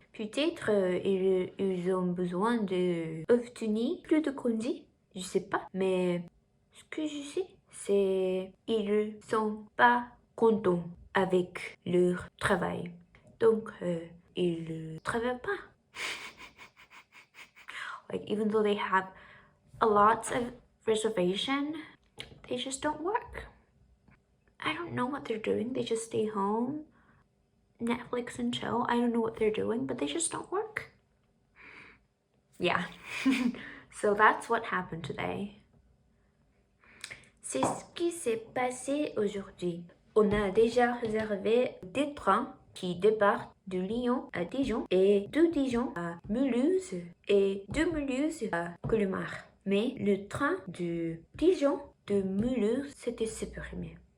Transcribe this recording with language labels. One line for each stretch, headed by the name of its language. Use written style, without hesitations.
French: Peut-être ils ont besoin d'obtenir plus de congés. Je sais pas. Mais ce que je sais, c'est qu'ils sont pas contents avec leur travail. Donc, ils ne travaillent pas.
English: Like, even though they have a lot of reservation, they just don't work. I don't know what they're doing. They just stay home, Netflix and chill. I don't know what they're doing, but they just don't work. Yeah. So that's what happened today.
French: C'est ce qui s'est passé aujourd'hui. On a déjà réservé des trains qui départent de Lyon à Dijon et de Dijon à Mulhouse et de Mulhouse à Colmar. Mais le train de Dijon de Mulhouse s'était supprimé.